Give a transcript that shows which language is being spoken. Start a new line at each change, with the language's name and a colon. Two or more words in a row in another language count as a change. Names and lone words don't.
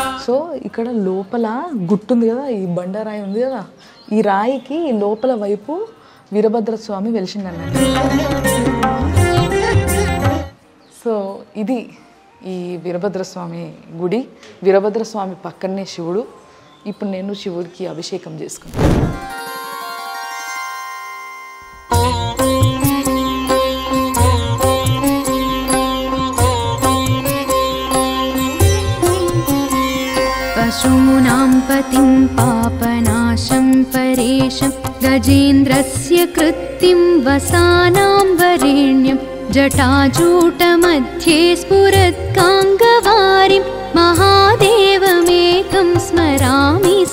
Telugu: సో ఇక్కడ లోపల గుట్టుంది కదా, ఈ బండరాయి ఉంది కదా, ఈ రాయికి లోపల వైపు వీరభద్ర స్వామి వెలిసిండన్నట్టు. సో ఇది ఈ వీరభద్రస్వామి గుడి. వీరభద్రస్వామి పక్కనే శివుడు. ఇప్పుడు నేను శివుడికి అభిషేకం చేసుకుంటాను.
Sanskrit: पशूनां पतिं पापनाशं परेशं गजेन्द्रस्य कृत्तिं वसानां वरेण्यं जटाजूटमध्ये स्फुरत्काङ्गवारिं महादेवमेकं स्मरामि